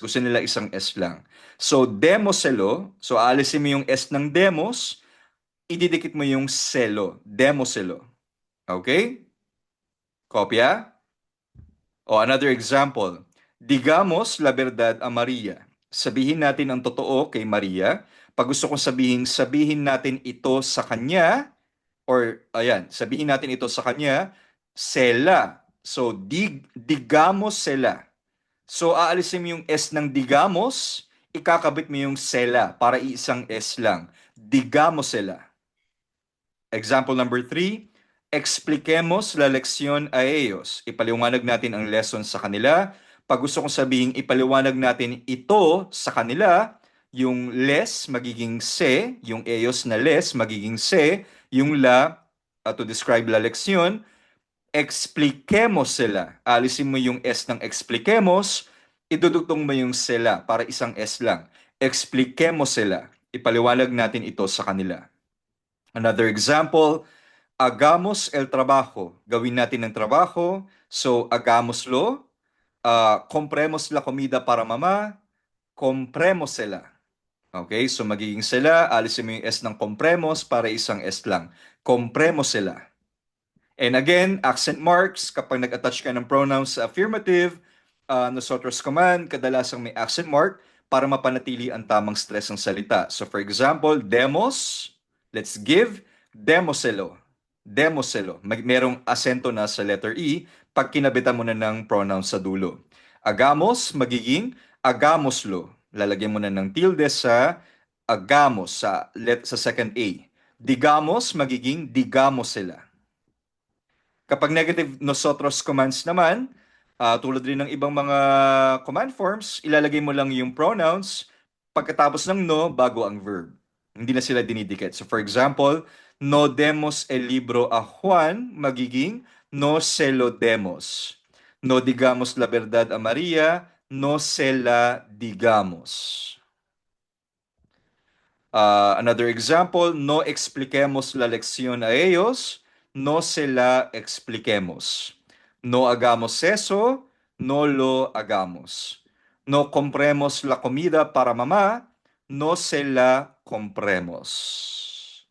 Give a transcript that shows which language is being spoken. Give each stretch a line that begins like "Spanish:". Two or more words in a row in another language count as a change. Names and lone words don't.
Filipino: Gusto nila isang S lang. So demoselo. So aalisin mo yung S ng demos, ididikit mo yung selo, demoselo. Okay? Kopya? O
English: another example.
Spanish: Digamos la verdad a Maria.
Filipino: Sabihin natin ang totoo kay Maria. Pag gusto kong sabihin natin ito sa kanya, or ayan, sabihin natin ito sa kanya, sela.
Spanish: So, digamos sela.
Filipino: So, aalisin mo yung S ng digamos, ikakabit mo yung sela para isang S lang.
Spanish: Digamos sela.
English: Example number 3,
Spanish: expliquemos la lección a ellos.
Filipino: Ipaliwanag natin ang lesson sa kanila. Pag gusto kong sabihin, ipaliwanag natin ito sa kanila, yung les magiging se, yung ellos na les magiging se, yung la
English: to describe
Spanish: la lección, expliquemos sila.
Filipino: Alisin mo yung S ng expliquemos, idudugtong mo yung sila para isang S lang.
Spanish: Expliquemos sila.
Filipino: Ipaliwanag natin ito sa kanila.
English: Another example,
Spanish: hagamos el trabajo.
Filipino: Gawin natin ng trabajo. So, hagámoslo.
Spanish: Compremos la comida para mamá.
Filipino: Compremosela. Okay, so magiging sila. Alisin mo yung S ng compremos para isang S lang.
Spanish: Compremosela.
English: And again, accent marks.
Filipino: Kapag nag-attach ka ng pronouns sa affirmative, nosotros command, kadalasang may
English: accent mark
Filipino: para mapanatili ang tamang stress ng salita.
English: So for example, demos, let's give,
Spanish: demoselo. Demoselo.
Filipino: Merong asento na sa
English: letter E
Filipino: pag kinabitan mo na ng pronoun sa dulo. Agamos, magiging agamoslo. Lalagyan mo na ng tilde sa agamos, sa
English: second A.
Spanish: Digamos,
Filipino: magiging
Spanish: digamos sila.
Filipino: Kapag
English: negative nosotros commands
Filipino: naman, tulad rin ng ibang mga
English: command forms,
Filipino: ilalagay mo lang yung pronouns pagkatapos ng no bago ang verb. Hindi na sila dinidikit.
English: So for example,
Spanish: no demos el libro a Juan, magiging no se lo demos. No digamos la verdad a Maria, no se la digamos. Another example, no expliquemos la lección a ellos, no se la expliquemos. No hagamos eso, no lo hagamos. No compremos la comida para mamá, no se la compremos.